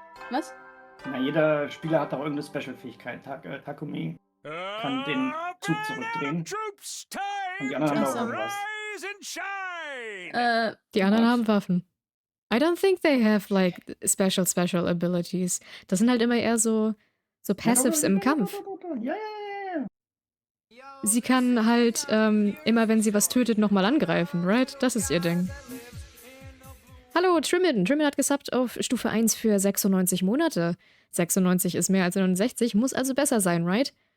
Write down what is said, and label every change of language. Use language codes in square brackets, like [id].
[de] Was? Na, jeder Spieler hat doch irgendeine Special-Fähigkeit. Takumi kann den Zug zurückdrehen. Und die anderen haben auch irgendwas. Die anderen haben Waffen. [en] I don't think they have, like, special abilities. [de] Das sind halt immer eher so Passives im Kampf. Ja. Sie kann halt immer, wenn sie was tötet, nochmal angreifen, right? Das ist ihr Ding. Hallo, Trimmin. Trimmin hat gesubbt auf Stufe 1 für 96 Monate. 96 ist mehr als 69, muss also besser sein, right?